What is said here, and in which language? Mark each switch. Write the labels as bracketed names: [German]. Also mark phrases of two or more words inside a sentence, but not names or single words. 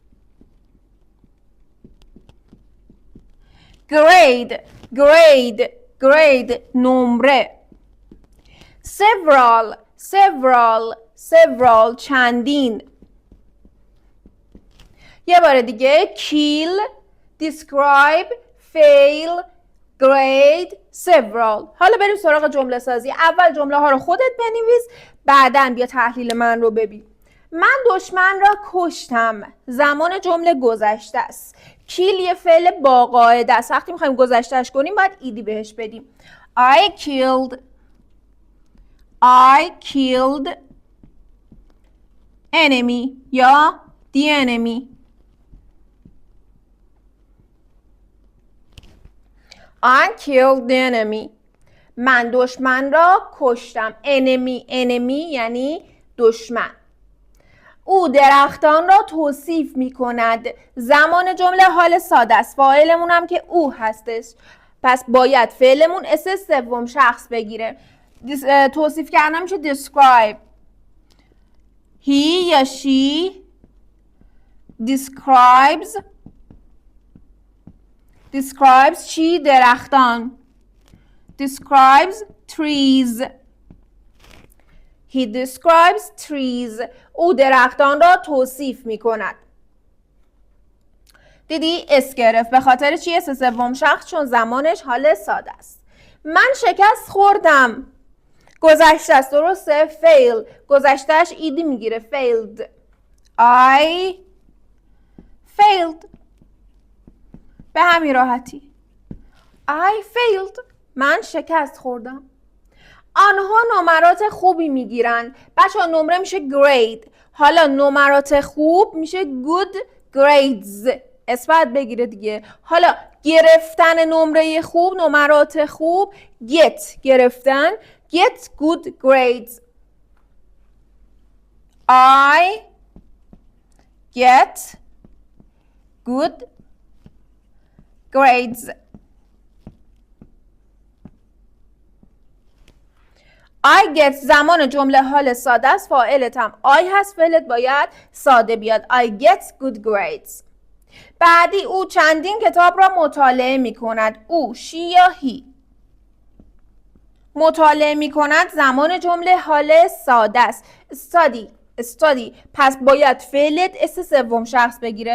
[Persian] grade نمره. several چندین. یه بار دیگه [English] kill, describe, fail, grade, several. [Persian] حالا بریم سراغ جمله سازی. اول جمله ها رو خودت بنویس، بعداً بیا تحلیل من رو ببین. من دشمن را کشتم. زمان جمله گذشته است. kill یه فعل با قاعده است. وقتی میخوایم گذشتهش کنیم باید ایدی بهش بدیم. [English] I killed enemy یا the enemy. I killed the enemy. [Persian] من دشمن را کشتم. enemy یعنی دشمن. او درختان را توصیف می کند. زمان جمله حال ساده است. فاعلمون هم که او هستش. پس باید فعلمون اس سوم شخص بگیره. توصیف کردن میشه describe. [English] he یا she describes [Persian] چی؟ درختان. [English] describes trees. he describes trees. [Persian] او درختان را توصیف می کند. دیدی اس گرفت. به خاطر چی؟ اس سوم شخص، چون زمانش حال ساده است. من شکست خوردم. گذشته است، درسته؟ fail گذشتهش ایدی میگیره. [English] failed. I failed. [Persian] به همین راحتی. [English] I failed. [Persian] من شکست خوردم. آنها نمرات خوبی میگیرن. بچه‌ها نمره میشه grade. حالا نمرات خوب میشه [English] good grades. [Persian] اثبات بگیره دیگه. حالا گرفتن نمره خوب، نمرات خوب، get گرفتن، [English] get good grades. I get good grades. I get [Persian] زمان جمله حال ساده است. فاعلت هم I هست. فعلت باید ساده بیاد. [English] I get good grades. [Persian] بعدی او چندین کتاب را مطالعه می کند. او she یا he. مطالعه می کند زمان جمله حال ساده است. [English] study. [Persian] پس باید فعلت اس سوم شخص بگیره.